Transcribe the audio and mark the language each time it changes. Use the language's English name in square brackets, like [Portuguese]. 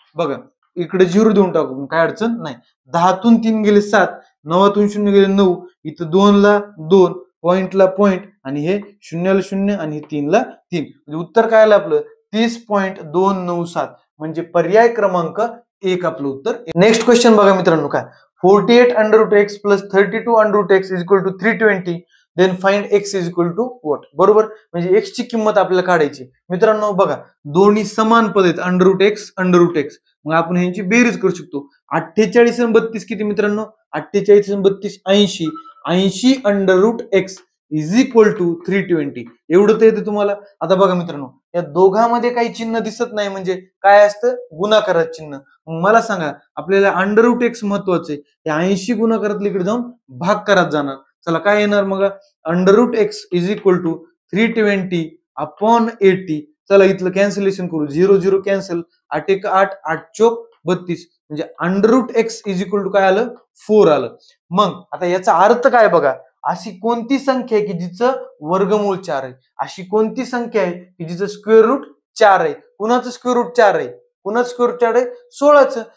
[Marathi] बघा इकडे 0 देऊन टाकू, काय अडचण नाही. 10तून 3 गेले 7, 9तून 0 गेले 9, इथं 2 ला 2, पॉइंटला पॉइंट आणि हे 0 ला 0 आणि 3 ला 3. म्हणजे उत्तर काय आलं आपलं? 30.297. म्हणजे पर्याय क्रमांक 1 आपलं उत्तर. [English] next question [Marathi] बघा मित्रांनो, काय [English] 48 under root x plus 32 under root x is equal to 320. Then find x is equal to what? [Marathi] बरोबर, म्हणजे एक्स ची किंमत आपल्याला काढायची. मित्रांनो बघा, दोन्ही समान पद आहेत, under route x under route x. मग आपण ह्यांची बेरीज करू शकतो. 48 आणि 32 किती मित्रांनो? 48 आणि 32 80. [English] 80 under root x is equal to 320. [Marathi] एवढं तर येतं तुम्हाला. आता बघा मित्रांनो, या दोघांमध्ये काही चिन्ह दिसत नाही म्हणजे काय असतं? गुणाकारात चिन्ह. मला सांगा, आपल्याला अंडर रूट एक्स महत्वाचे, या 80 गुणाकारातल्या इकडे जाऊन भागाकारात जाणार. चला काय येणार मग? [English] Under root x is equal to 320 upon 80. [Marathi] चला इथलं कॅन्सलेशन करू, 0 0 कॅन्सल, 8 1 8, 8 चौक 32. म्हणजे [English] under root x is equal to [Marathi] काय आलं? 4 आलं. मग आता याचा अर्थ काय बघा, अशी कोणती संख्या आहे की जिचं वर्गमूळ 4 आहे? अशी कोणती संख्या आहे की जिचं स्क्वेअर रूट 4 आहे? कुणाचं स्क्वेअर रूट 4 आहे? कुणाचं स्क्वेअर रूट 4 आहे? 16चं.